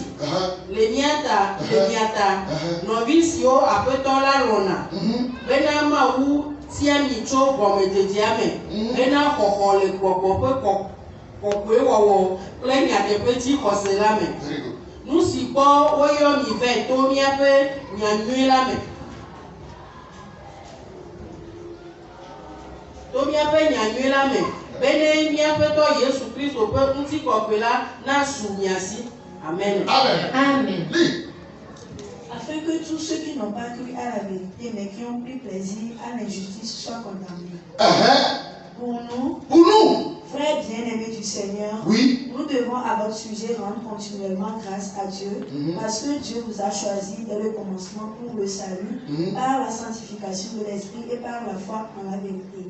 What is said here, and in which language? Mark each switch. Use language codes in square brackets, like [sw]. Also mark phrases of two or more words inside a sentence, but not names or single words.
[ee] Le mía ta nɔvi siwo Aƒetɔ la lɔ̃na bena Mawu tia mi tso gɔmedzedzea me hena xɔxɔ le gbɔgbɔ ƒe kɔkɔewɔwɔ kple nyateƒe dzixɔse la me. Nu si gbɔ woyɔ mi vɛ to míaƒe nyanyui la me. To míaƒe nyanyui la me. Bene míaƒetɔ Yesu Kristo ƒe ŋutikɔkɔe la nasu mia si. Amen. Amen. [fr] Afin que tous ceux qui n'ont pas cru à la vérité mais qui ont pris plaisir à l'injustice soient condamnés. Pour nous, Frères bien-aimés du Seigneur, Oui. nous devons à votre sujet rendre continuellement grâce à Dieu, parce que Dieu vous a choisi dès le commencement pour le salut, par la sanctification de l'Esprit et par la foi en la vérité.